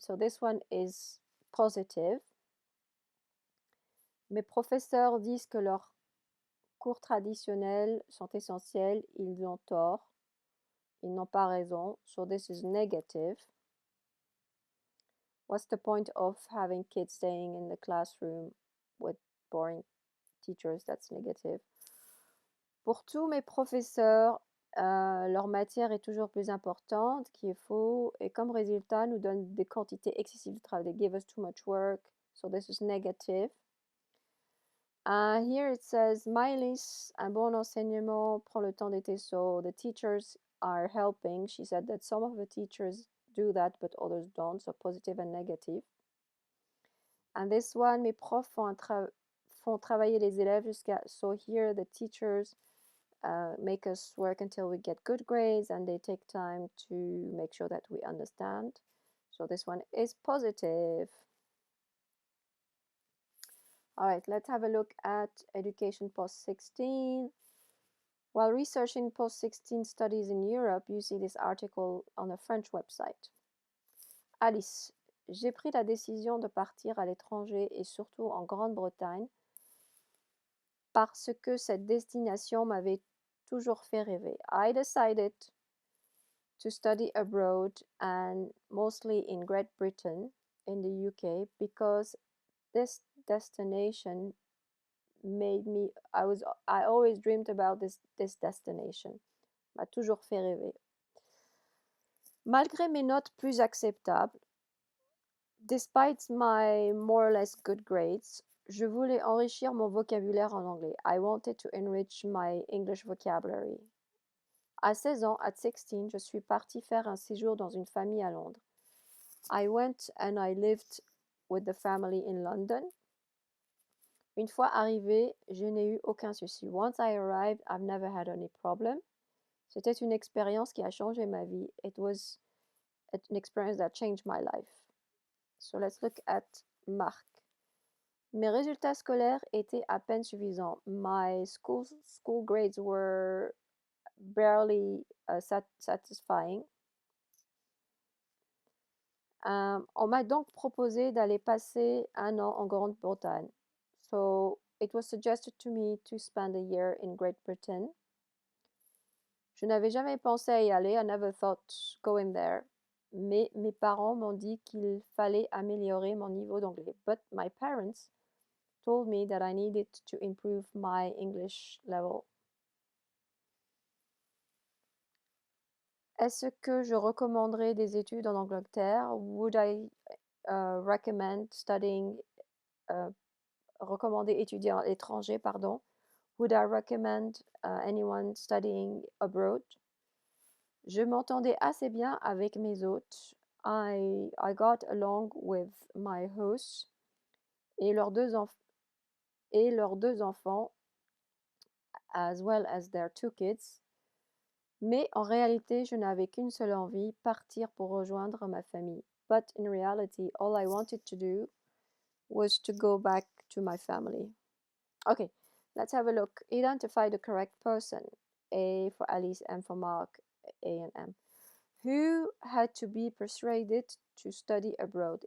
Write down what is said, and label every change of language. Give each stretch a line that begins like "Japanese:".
English: So this one is positive.
French: Mes professeurs disent que leurs cours traditionnels sont essentiels, ils ont tort, ils n'ont pas raison.
English: So this is negative. What's the point of having kids staying in the classroom with boring teachers? That's negative.
French: Pour tous mes professeurs, leur matière est toujours plus importante, qui est faux, et comme résultat, nous donne des quantités excessives de travail.
English: They give us too much work, so this is negative. Here it says, Maëlys,
French: un bon enseignement prend le temps d'aider,
English: so the teachers are helping. She said that some of the teachers do that, but others don't, so positive and negative. And this one,
French: mes profs font travailler les élèves jusqu'à,
English: so here the teachers make us work until we get good grades, and they take time to make sure that we understand. So this one is positive. All right, let's have a look at education post-16. While researching post-16 studies in Europe, you see this article on a French website.
French: Alice, j'ai pris la décision de partir à l'étranger et surtout en Grande-Bretagne parce que cette destination m'avait toujours fait rêver.
English: I decided to study abroad and mostly in Great Britain, in the UK, because this destination made me, I always dreamed about this destination.
French: M'a toujours fait rêver. Malgré mes notes plus acceptables,
English: despite my more or less good grades,
French: je voulais enrichir mon vocabulaire en anglais.
English: I wanted to enrich my English vocabulary.
French: À 16 ans,
English: at 16,
French: je suis partie faire un séjour dans une famille à Londres.
English: I went and I lived with the family in London.
French: Une fois arrivée, je n'ai eu aucun souci.
English: Once I arrived, I've never had any problem.
French: C'était une expérience qui a changé ma vie.
English: It was an experience that changed my life. So let's look at Marc.
French: Mes résultats scolaires étaient à peine suffisants.
English: My school grades were barely satisfying.
French: On m'a donc proposé d'aller passer un an en Grande-Bretagne.
English: So it was suggested to me to spend a year in Great Britain.
French: Je n'avais jamais pensé à y aller.
English: I never thought going there.
French: Mais mes parents m'ont dit qu'il fallait améliorer mon niveau d'anglais.
English: But my parents told me that I needed to improve my English level.
French: Est-ce que je recommanderais des études en Angleterre?
English: Would I recommend studying,
French: recommander étudier à l'étranger, pardon?
English: Would I recommend anyone studying abroad?
French: Je m'entendais assez bien avec mes hôtes.
English: I got along with my hosts
French: et leurs deux enfants,
English: as well as their 2 kids.
French: Mais en réalité, je n'avais qu'une seule envie, partir pour rejoindre ma famille.
English: But in reality, all I wanted to do was to go back to my family. Okay, let's have a look. Identify the correct person. A for Alice, M for Mark, A and M. Who had to be persuaded to study abroad?